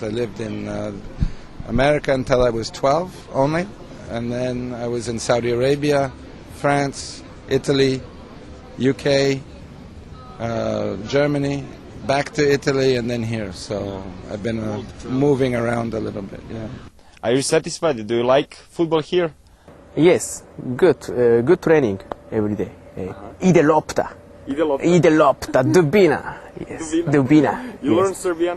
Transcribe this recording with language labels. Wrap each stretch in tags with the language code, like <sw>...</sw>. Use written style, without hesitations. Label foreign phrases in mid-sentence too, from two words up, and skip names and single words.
<en>I lived in America until I was 12 only, and then I was in Saudi Arabia, France, Italy, UK, Germany, back to Italy, and then here. So I've been moving around a little bit. Yeah. Are you satisfied? Do you like football here? Yes, good training every day.</en> <sr>Ide lopta. Ide lopta. Dubina.</sr> <en>Yes, Dubina. You learn Serbian?</en>